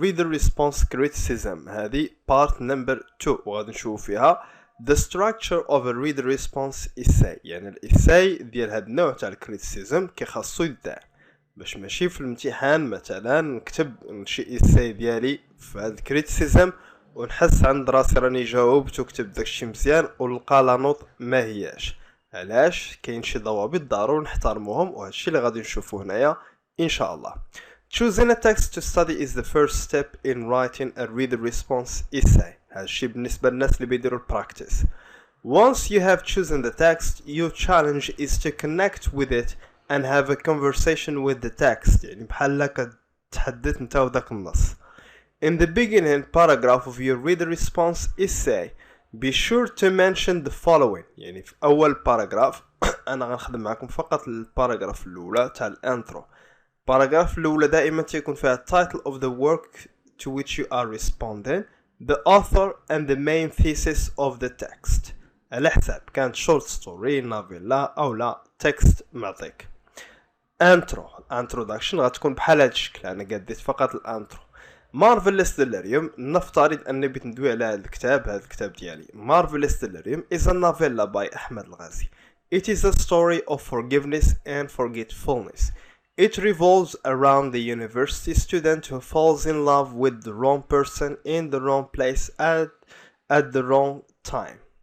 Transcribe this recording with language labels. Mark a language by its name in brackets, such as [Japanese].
[English] Reader Response Criticism [Arabic] هذه [English] part number 2 [Arabic] وغادي نشوف فيها [English] the structure of a reader response essay. [Arabic] يعني الإساي ديال هاد النوع تاع الكريتيسيزم كي خاصو يدار باش ماشي في الامتحان مثلا نكتب شي إساي ديالي في هاد الكريتيسيزم ونحس عند راسي راني جاوبت وكتبت داكشي مزيان ولقى لا نوط ما هياش. علاش؟ كاين شي ضوابط ضروري نحترموهم وهادشي اللي غادي نشوفوه هنايا ان شاء الله. [English] Choosing a text to study is the first step in writing a reader response essay. [Arabic] هذا الشيء بالنسبة للناس اللي بيديروا practice. [English] Once you have chosen the text, your challenge is to connect with it and have a conversation with the text. [Arabic] يعني بحال كتحدث انت وذاك النص. [English] In the beginning paragraph of your reader response essay, be sure to mention the following. [Arabic] يعني في أول باراجراف أنا غنخدم معكم فقط الباراجراف الأولى تاع الانترو. باراجراف الأولى دائما تكون فيها [English] title of the work to which you are responding, the author and the main thesis of the text. [Arabic] على حساب كانت short story نافيلا أو لا text معطيك. introduction غتكون بحال هاد الشكل. أنا قديت فقط الانترو. Marvelous Delirium نفترض أني بندوي على هذا الكتاب ديالي. [English] Marvelous Delirium is a novella by Ahmed Alghazi. It is a story of forgiveness and forgetfulness. It revolves around the university student who falls in love with the wrong person in the wrong place at the wrong time.